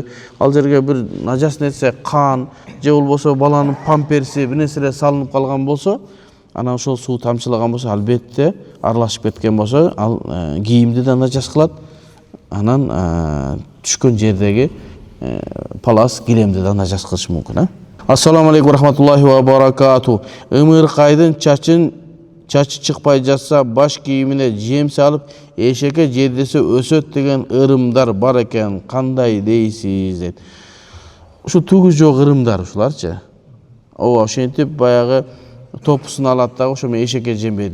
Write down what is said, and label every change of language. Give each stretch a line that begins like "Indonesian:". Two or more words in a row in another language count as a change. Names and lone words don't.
Kyrgyz: Ал жерге бир нажас нерсе, кан же болбосо баланын памперси бир нерселер салынып калган болсо, анан ошол суу тамчылаган болсо, албетте аралашып кеткен болсо, ал кийимди да нажас кылат. Анан түшкөн жердеги палас, килемди да нажас кылышы мүмкүн.
Arabic: السلام عليكم رحمة الله وبركاته.
Kyrgyz: Ымыркайдын чачы чыкпай жатса, баш кийимине жем салып, эшекке жедесе өсөт деген ырымдар бар экен. Кандай дейсиз дейт. Ушу түгү жок ырымдар ушуларчы. Ооба, ошентип баягы топусун алат да, ошо менен эшекке жем берет.